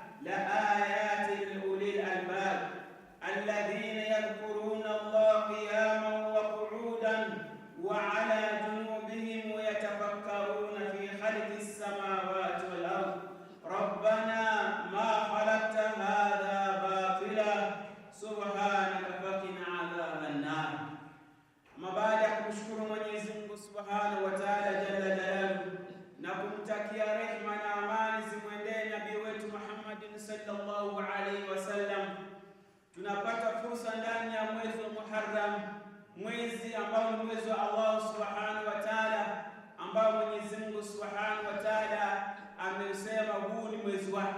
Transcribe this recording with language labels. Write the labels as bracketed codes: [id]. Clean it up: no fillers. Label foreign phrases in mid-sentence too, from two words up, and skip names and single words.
[ar] لآيات لأولي الألباب الذين يذكرون الله قياما وقعودا وعلى جنوبهم ويتفكرون في خلق السماوات والأرض ربنا ما خلقت هذا باطلا سبحانك فقنا عذاب النار. [sw] Ama baada ya kumshukuru Mwenyezi Mungu [ar] سبحانه وتعالى جل جلاله [sw] na kumtakia rehema na amani zimwendee nabii wetu Muhammadin [ar] صلى الله عليه وسلم, [sw] tunapata fursa ndani ya mwezi wa Muharram, mwezi ambao ni mwezi wa Allah [ar] سبحانه وتعالى, [sw] ambao Mwenyezi Mungu [ar] سبحانه وتعالى [sw] amesema huu ni mwezi wake.